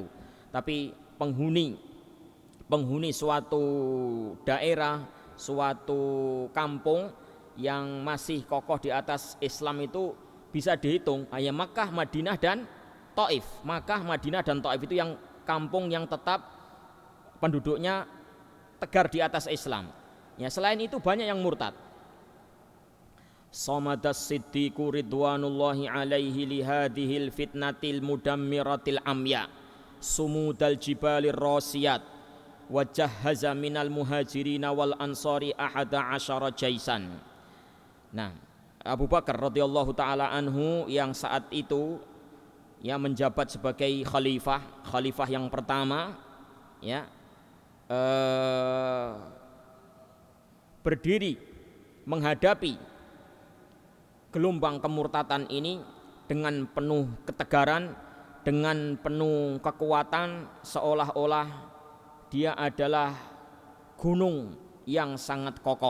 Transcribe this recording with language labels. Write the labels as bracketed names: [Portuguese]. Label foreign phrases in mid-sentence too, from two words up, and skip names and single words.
[Indonesian] Tapi penghuni suatu daerah, suatu kampung yang masih kokoh di atas Islam itu bisa dihitung hanya Makkah, Madinah, dan Taif. Makkah, Madinah, dan Taif itu yang kampung yang tetap penduduknya tegar di atas Islam. Ya, selain itu banyak yang murtad. [Arabic] صمد الصديق رضوان الله عليه لهذه الفتنة المدمرة العمياء صمود الجبال الراسيات وجهز من المهاجرين والأنصار أحد عشر جيشا. [Indonesian] Nah, Abu Bakar [Arabic] رضي الله تعالى عنه [Indonesian] yang saat itu ya menjabat sebagai khalifah yang pertama, ya, berdiri menghadapi gelombang kemurtatan ini dengan penuh ketegaran, dengan penuh kekuatan, seolah-olah dia adalah gunung yang sangat kokoh.